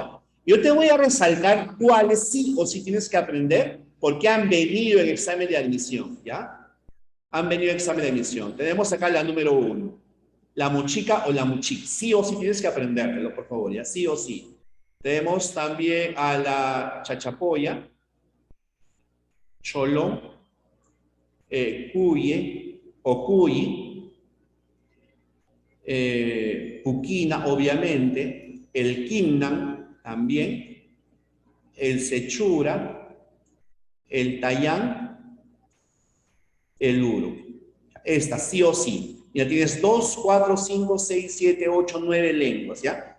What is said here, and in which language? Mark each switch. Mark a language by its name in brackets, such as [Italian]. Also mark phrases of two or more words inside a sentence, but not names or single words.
[Spanish] Ahora, Yo te voy a resaltar cuáles sí o sí tienes que aprender porque han venido en examen de admisión, ¿ya? Han venido en examen de admisión. Tenemos acá la número 1, la muchica o la muchic. Sí o sí tienes que aprendértelo, por favor, ¿ya? Sí o sí. Tenemos también a la chachapoya, cholón, cuye o cuyi, puquina, obviamente, el quimnan también, el sechura, el tayán, el uru. Esta, sí o sí. Ya tienes 2, 4, 5, 6, 7, 8, 9 lenguas, ¿ya?